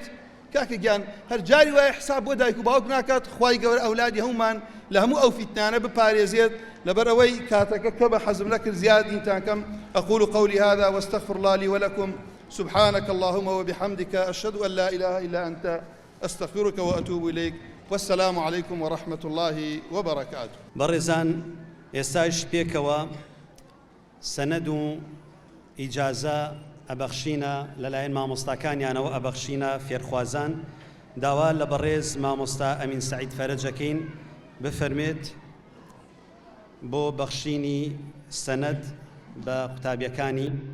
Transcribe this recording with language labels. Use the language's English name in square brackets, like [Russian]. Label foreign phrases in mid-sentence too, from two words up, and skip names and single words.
[Central Kurdish] کاکە گیان هەر جاری وایە حساب بۆ دایک و باوک ناکات. خوای گەورە ئەولادی هەمومان لە هەموو ئەو فیتنانە بپارێزێت. لەبەر ئەوەی کاتەکە کە بە حەزم نەکرد زیاد ئینتان کەم. [Arabic] أقول قولي هذا واستغفر الله لي ولكم سبحانك اللهم وبحمدك أشهد أن لا إله إلا أنت أستغفرك وأتوب إليك والسلام عليكم ورحمة الله وبركاته. [Central Kurdish] بەڕێزان ئێستاش پێکەوە سەنەد و ئیجازە ئەبەخشینە لەلایەن مامۆستاکانیانەوە، ئەبەخشینە فێرخوازان. داوا لە بەڕێز مامۆستا ئەمین سەعید فەرەجەکەین بفەرمێت بۆ بەخشینی سەنەد بە قوتابیەکانی.